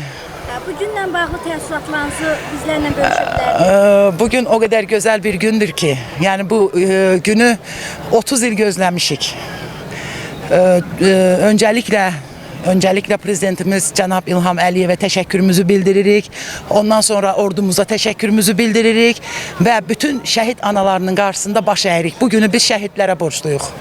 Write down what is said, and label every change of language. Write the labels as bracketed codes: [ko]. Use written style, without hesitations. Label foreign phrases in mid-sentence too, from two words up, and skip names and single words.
[az] Bugünlə bağlı təəssüratlarınızı bizlərlə bölüşə bilərsiniz? [tr] Bugün o kadar güzel bir gündür ki, yani bu günü 30 yıl gözlemişik. [az] Öncelikle prezidentimiz Cənab İlham Əliyevə təşəkkürümüzü bildiririk. Ondan sonra ordumuza təşəkkürümüzü bildiririk ve bütün şəhid analarının qarşısında baş əyirik. Bu günü biz şəhidlərə borçluyuq.